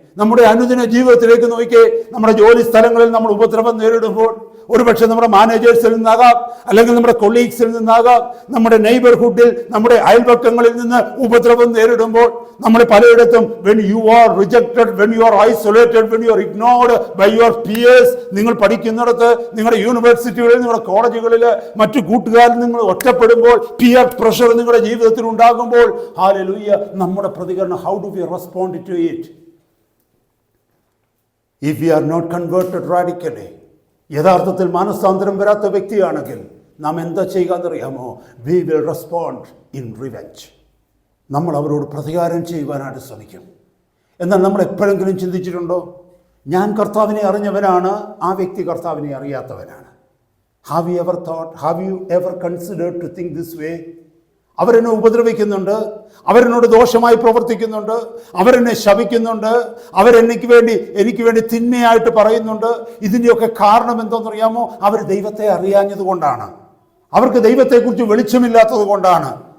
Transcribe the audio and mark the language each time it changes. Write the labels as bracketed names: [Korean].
[Malayalam] നമ്മുടെ അനുദിന ജീവിതത്തിലേക്ക് നോക്കിയേ. നമ്മുടെ ജോലി സ്ഥലങ്ങളിൽ നമ്മൾ ഉപദ്രവം നേരിടുമ്പോൾ, ഒരുപക്ഷെ നമ്മുടെ മാനേജേഴ്സിൽ നിന്നാകാം, അല്ലെങ്കിൽ നമ്മുടെ കൊളീഗ്സിൽ നിന്നാകാം, നമ്മുടെ നെയ്ബർഹുഡിൽ, നമ്മുടെ അയൽപക്കങ്ങളിൽ നിന്ന് ഉപദ്രവം നേരിടുമ്പോൾ, നമ്മൾ പലയിടത്തും [English] when you are rejected, when you are isolated, when you are ignored by your peers, [Malayalam] നിങ്ങൾ പഠിക്കുന്നിടത്ത്, നിങ്ങളുടെ യൂണിവേഴ്സിറ്റികളിൽ, നിങ്ങളുടെ കോളേജുകളിൽ, മറ്റു കൂട്ടുകാരിൽ നിങ്ങൾ ഒറ്റപ്പെടുമ്പോൾ, പിയർ പ്രഷർ നിങ്ങളുടെ ജീവിതത്തിൽ ഉണ്ടാകുമ്പോൾ, ഹല്ലേലൂയ, നമ്മുടെ പ്രതികരണം, [English] how do we respond to it? If we are not converted radically, [Malayalam] യഥാർത്ഥത്തിൽ മാനസാന്തരം വരാത്ത വ്യക്തിയാണെങ്കിൽ നാം എന്താ ചെയ്യുക എന്നറിയാമോ? [English] We will respond in revenge. [Malayalam] നമ്മൾ അവരോട് പ്രതികാരം ചെയ്യുവാനായിട്ട് ശ്രമിക്കും. എന്നാൽ നമ്മൾ എപ്പോഴെങ്കിലും ചിന്തിച്ചിട്ടുണ്ടോ, ഞാൻ കർത്താവിനെ അറിഞ്ഞവനാണ്, ആ വ്യക്തി കർത്താവിനെ അറിയാത്തവനാണ്? [English] Have you ever considered to think this way? [Malayalam] അവരെന്നെ ഉപദ്രവിക്കുന്നുണ്ട്, അവരെന്നോട് ദോഷമായി പ്രവർത്തിക്കുന്നുണ്ട്, അവരെന്നെ ശപിക്കുന്നുണ്ട്, എനിക്ക് വേണ്ടി തിന്മയായിട്ട് പറയുന്നുണ്ട്. ഇതിൻ്റെയൊക്കെ കാരണം എന്താണെന്നറിയാമോ? അവർ ദൈവത്തെ അറിയാഞ്ഞത് കൊണ്ടാണ്, അവർക്ക് ദൈവത്തെക്കുറിച്ച് വെളിച്ചമില്ലാത്തത് കൊണ്ടാണ്.